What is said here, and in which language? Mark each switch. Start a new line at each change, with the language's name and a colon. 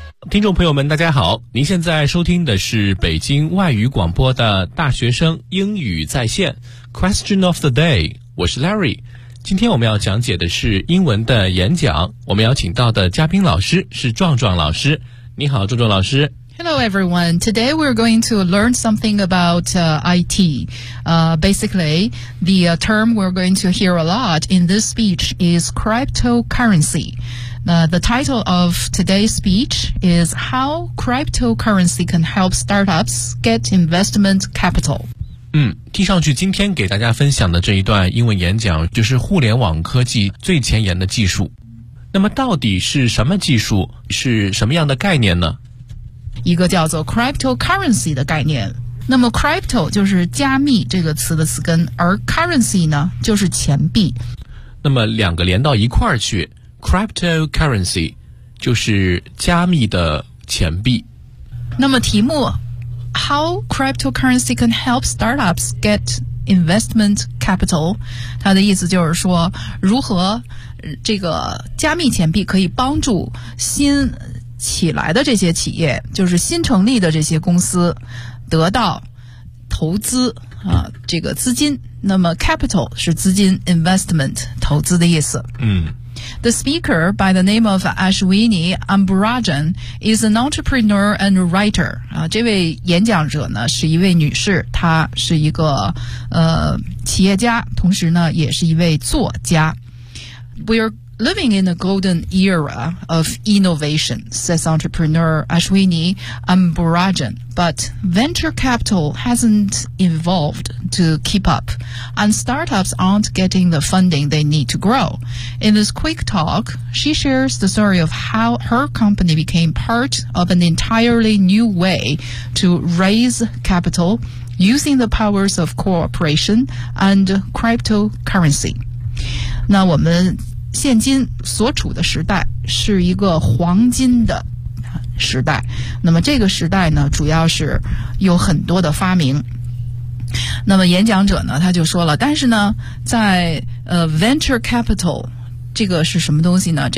Chinese: 听众朋友们大家好，您现在收听的是北京外语广播的大学生英语在线 Question of the day， 我是 Larry。今天我们要讲解的是英文的演讲，我们要请到的嘉宾老师是壮壮老师。你好，壮壮老师。
English: Hello everyone. Today we're going to learn something about IT. Basically, the term we're going to hear a lot in this speech is cryptocurrency. The title of today's speech is How Cryptocurrency Can Help Startups Get Investment Capital.
Chinese: 听上去今天给大家分享的这一段英文演讲就是互联网科技最前沿的技术。那么到底是什么技术，是什么样的概念呢？一个叫做 cryptocurrency 的概念。那么 crypto 就是加密这个词的词根，而 currency 呢就是钱币。那么两个连到一块儿去， cryptocurrency 就是加密的钱币。那么题目 How cryptocurrency can help startups get investment capital，它的意思就是说，如何这个加密钱币可以帮助新起来的这些企业，就是新成立的这些公司得到投资啊，这个资金。那么 capital 是资金 ，investment 投资的意思。
English: The speaker by the name of Ashwini Ambarajan is an entrepreneur and writer.
Chinese: 这位演讲者呢是一位女士，她是一个企业家，同时呢也是一位作家。
English: We are living in a golden era of innovation, says entrepreneur Ashwini Ambarajan. But venture capital hasn't evolved to keep up, and startups aren't getting the funding they need to grow. In this quick talk, she shares the story of how her company became part of an entirely new way to raise capital using the powers of cooperation and cryptocurrency.
Chinese: 那我们现今所处的时代是一个黄金的时代，那么这个时代呢主要是有很多的发明。那么演讲者呢他就说了，但是呢在venture capital 这个是什么东西呢？